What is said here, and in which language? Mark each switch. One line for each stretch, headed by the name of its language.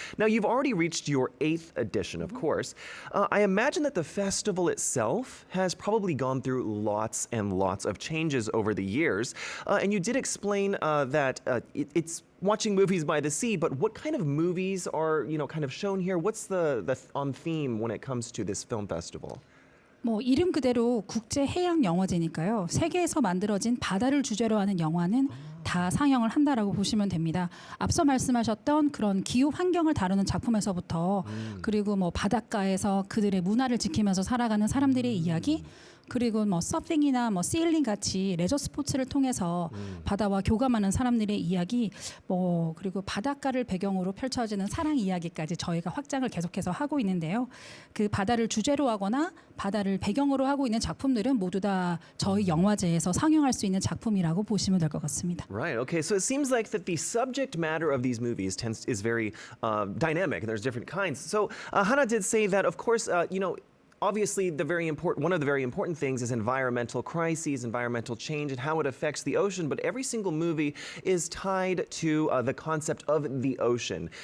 English: Now, you've already reached your 8th edition, of course. I imagine that the festival itself has probably gone through lots and lots of changes over the years. And you did explain that it's watching movies by the sea, but what kind of movies are, kind of shown here? What's the on theme when it comes to this film festival?
Korean: 이름 그대로 국제해양영화제니까요. 세계에서 만들어진 바다를 주제로 하는 영화는 다 상영을 한다라고 보시면 됩니다. 앞서 말씀하셨던 그런 기후 환경을 다루는 작품에서부터 그리고 바닷가에서 그들의 문화를 지키면서 살아가는 사람들의 이야기 그리고 서핑이나 세일링 같이 레저 스포츠를 통해서 바다와 교감하는 사람들의 이야기 그리고 바닷가를 배경으로 펼쳐지는 사랑 이야기까지 저희가 확장을 계속해서 하고 있는데요. 그 바다를 주제로 하거나 바다를 배경으로 하고 있는 작품들은 모두 다 저희 영화제에서 상영할 수 있는 작품이라고 보시면 될 것 같습니다.
English: Right. Okay. So it seems like that the subject matter of these movies is very dynamic, and there's different kinds. So Ha-na did say that, of course, obviously, one of the very important things is environmental crises, environmental change, and how it affects the ocean. But every single movie is tied to the concept of the ocean.